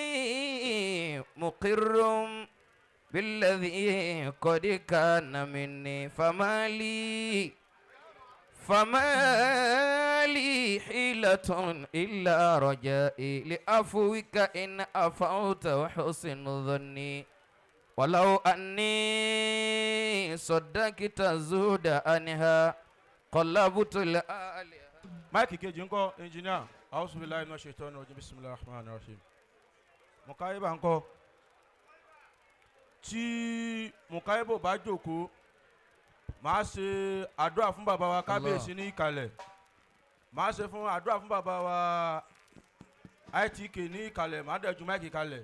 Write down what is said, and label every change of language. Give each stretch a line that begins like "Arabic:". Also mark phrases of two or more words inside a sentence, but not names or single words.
Arabic: مقر بالذي قد كان مني فما لي حيلة إلا رجائي لعفوك إن عفوت وحسن ظني ولو أني صدقت زود عنها قلبت الآلهة.
Yoruba: máìkì kejì ńkọ́ ẹnjìníà
Arabic: أعوذ بالله من الشيطان الرجيم بسم الله الرحمن الرحيم.
Yoruba: Muqoiba ńkọ́ tí Muqoiba bá jókòó màá ṣe àdúrà fún bàbá wa kábíyèsí ní ìkàlẹ̀ màá ṣe fún àdúrà fún bàbá wa ITK ní ìkàlẹ̀ màá dẹ̀ ju máìkì kalẹ̀.